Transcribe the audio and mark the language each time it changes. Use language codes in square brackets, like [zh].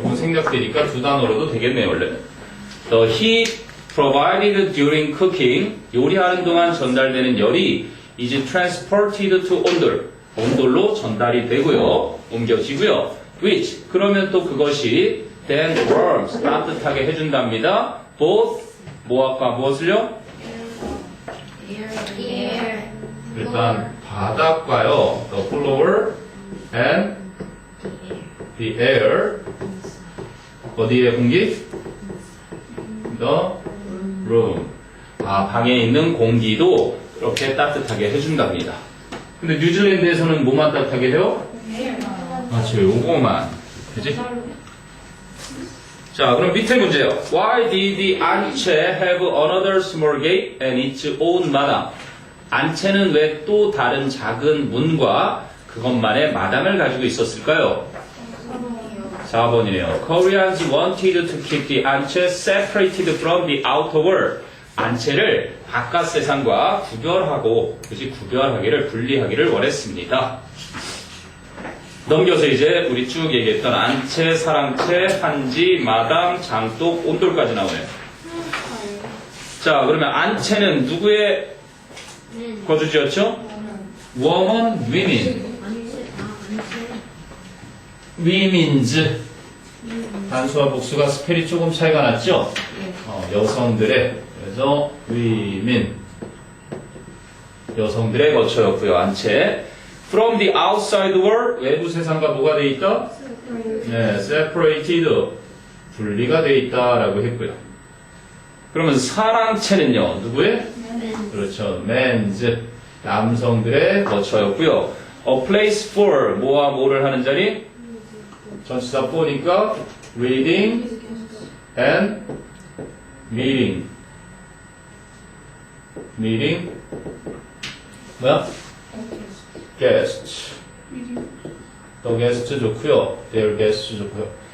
[ko] 이건 생략되니까 두 단어로도 되겠네요. 원래 [en] the heat provided during cooking [ko] 요리하는 동안 전달되는 열이 [en] is transported to [ko] 온돌 온돌로 전달이 되고요. 옮겨지고요. [en] which [ko] 그러면 또 그것이 [en] then warms [ko] 따뜻하게 해준답니다. both 뭐와 무엇을요? 일단 바닥과요. [en] the floor and the air [ko] 어디에 공기? [en] the room [ko] 방에 있는 공기도 이렇게 따뜻하게 해준답니다. 근데 뉴질랜드에서는 뭐만 따뜻하게 해요? 맞죠, 요거만. 그지? 자, 그럼 밑에 문제요. [en] Why did the 안채 have another small gate and its own 마당? [ko] 안채는 왜 또 다른 작은 문과 그것만의 마당을 가지고 있었을까요? 4번이네요. [en] Koreans wanted to keep the 안채 separated from the outer world. [ko] 안채를 바깥 세상과 구별하기를 분리하기를 원했습니다. 넘겨서 이제 우리 쭉 얘기했던 안채, 사랑채, 한지, 마당, 장독, 온돌까지 나오네요. 자, 그러면 안채는 누구의 거주지였죠? [en] woman, women. women's. [ko] 단수와 복수가 스펠이 조금 차이가 났죠? 여성들의. 그래서 women. 여성들의 거처였고요. 안채. [en] From the outside world, [ko] 외부 세상과 뭐가 돼 있다? 네, separated, 분리가 돼 있다라고 했고요. 그러면 사랑채는요, 누구의? 그렇죠, men's, 남성들의 거처였고요. [en] A place for, [ko] 뭐와 뭐를 하는 자리? 전치사 [en] for니까 reading and meeting. meeting, [ko] 뭐야? [en] guest. the guest [ko] 좋고요. [en] their guest 좋고요.